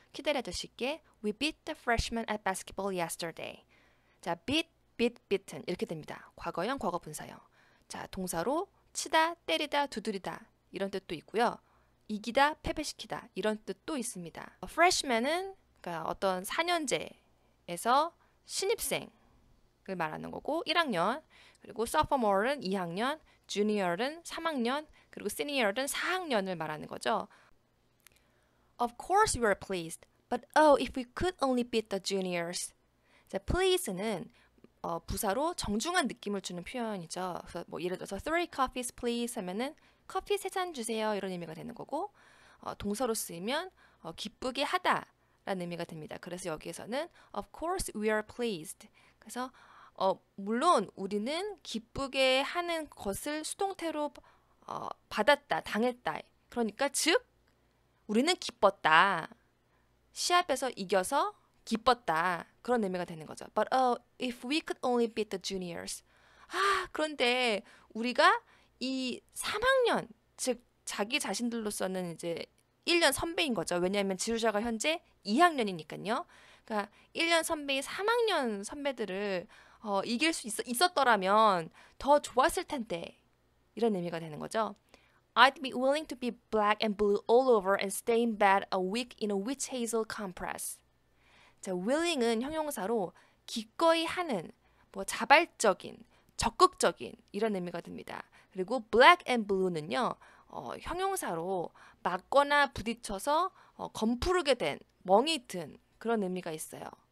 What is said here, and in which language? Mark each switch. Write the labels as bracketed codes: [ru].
[ko] 키데리 아저씨께 [en] We beat the freshmen at basketball yesterday. [ko] 자, beaten 이렇게 됩니다. 과거형, 과거분사형. 자, 동사로 치다, 때리다, 두드리다 이런 뜻도 있고요. 이기다, 패배시키다 이런 뜻도 있습니다. freshman은 그러니까 어떤 4년제에서 신입생 을 말하는 거고 1학년, 그리고 sophomore는 2학년, junior는 3학년, 그리고 senior는 4학년을 말하는 거죠. [en] Of course we were pleased, but oh, if we could only beat the juniors. [ko] 자, please는 부사로 정중한 느낌을 주는 표현이죠. 그래서 뭐 예를 들어서 [en] 3 coffees please [ko] 하면은 커피 3잔 주세요 이런 의미가 되는 거고 동사로 쓰이면 기쁘게 하다 라는 의미가 됩니다. 그래서 여기에서는 [en] of course we are pleased. [ko] 그래서 물론 우리는 기쁘게 하는 것을 수동태로 받았다, 당했다. 그러니까 즉 우리는 기뻤다. 시합에서 이겨서 기뻤다. 그런 의미가 되는 거죠. [en] But if we could only beat the juniors. [ko] 그런데 우리가 이 3학년, 즉 자기 자신들로서는 이제 1년 선배인 거죠. 왜냐하면 지루자가 현재 2학년이니까요. 그러니까 1년 선배인 3학년 선배들을 이길 수 있었더라면 더 좋았을 텐데 이런 의미가 되는 거죠. [en] I'd be willing to be black and blue all over and stay in bed a week in a witch hazel compress. [ko] 자, willing은 형용사로 기꺼이 하는, 뭐 자발적인, 적극적인 이런 의미가 듭니다. 그리고 black and blue는요, 형용사로 맞거나 부딪혀서 검푸르게 된, 멍이 든 그런 의미가 있어요.